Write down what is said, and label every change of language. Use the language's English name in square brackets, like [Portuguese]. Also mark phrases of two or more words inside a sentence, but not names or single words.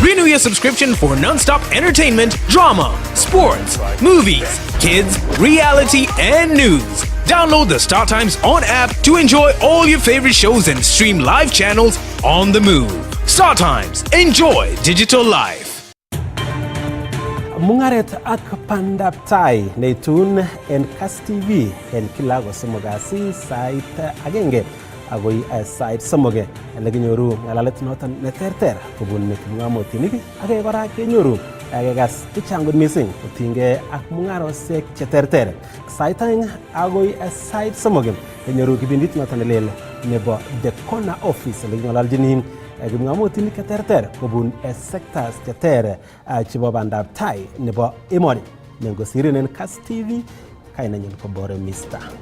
[English] Renew your subscription for non-stop entertainment, drama, sports, movies, kids, reality, and news. Download the StarTimes On app to enjoy all your favorite shows and stream live channels on the move. StarTimes. Enjoy digital life. [Kalenjin] Mungaret ak pandap tai neitun en Kass TV en kila gosomogasi sait agenge agoi sait somoge leginyoru ngalalet noton neterter kobun kipngamotinik age kora kenyoru agegas changud missing kotinge ak mungarosiek cheterter sait aeng agoi sait somoge kenyoru kibindit noton nelel nebo The Corner Office legingalaljini kipngamotinik cheterter kobun sectors cheter chebo bandap tai nebo emoni nengosirinen Kass TV kainanyin kobore Mr.